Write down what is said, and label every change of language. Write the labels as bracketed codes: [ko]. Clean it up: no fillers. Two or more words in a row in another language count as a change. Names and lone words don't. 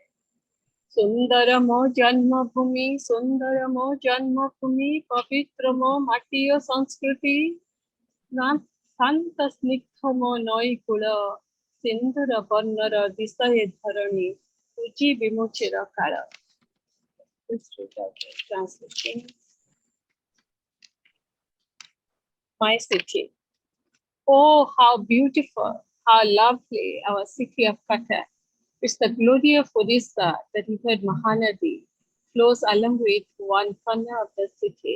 [or] ସୁନ୍ଦର ମୋ ଜନ୍ମଭୂମି, ସୁନ୍ଦର ମୋ ଜନ୍ମଭୂମି, ପବିତ୍ର ମୋ ମାଟି ଓ ସଂସ୍କୃତି, ଶାନ୍ତ ସ୍ନିଗ୍ଧ ମୋ ନଈ କୂଳ, ସିନ୍ଦୁର ବର୍ଣ୍ଣର ଦିଶଏ ଧରଣୀ, ପୂଜି ବିମୁଚିର କାଳ। [en] Translation. My city. Oh, how beautiful, how lovely our city of Cuttack. It's the glory of Odisha. The river Mahanadi flows along with one corner of the city.